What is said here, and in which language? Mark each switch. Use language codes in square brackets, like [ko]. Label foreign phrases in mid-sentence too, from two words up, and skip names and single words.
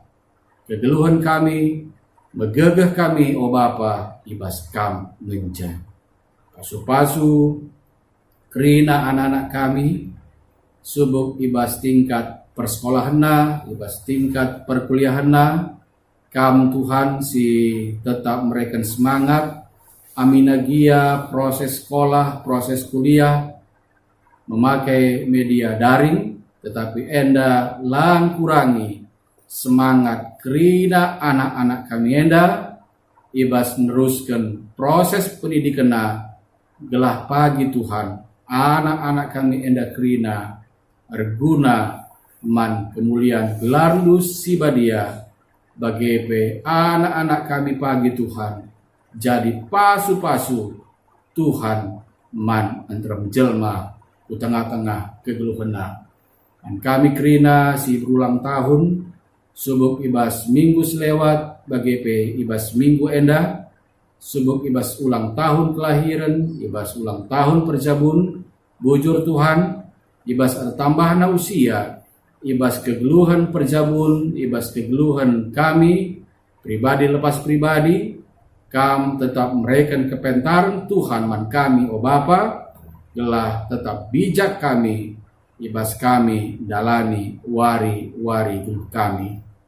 [btx] Kegeluhan kami, megegeh kami, o Bapa, ibas kam ngenja. Pasu-pasu, kerina anak-anak kami, subuk ibas tingkat persekolahanna, ibas tingkat perkuliahanna, kam Tuhan si tetap mereka semangat, aminagia proses sekolah, proses kuliah, [id] memakai media daring, tetapi [btx] enda lang kurangi semangat kerina anak-anak kami enda, ibas meneruskan proses pendidikan gelah pagi Tuhan, anak-anak kami enda kerina erguna man kemuliaan gelarndus sibadia bagepe anak-anak kami pagi Tuhan jadi pasu-pasu Tuhan man antara jelma di tengah-tengah kegeluhana. Dan kami kerina si berulang tahun subuk ibas minggu selewat bagepe ibas minggu enda, subuk ibas ulang tahun kelahiran, ibas ulang tahun perjabun, bujur Tuhan, ibas ada tambahan usia, ibas kegeluhan perjabun, ibas kegeluhan kami, pribadi lepas pribadi, kam tetap mereken kepentaran Tuhan man kami, o Bapa, gelah tetap bijak kami, ibas kami dalani wari-wari geluh kami.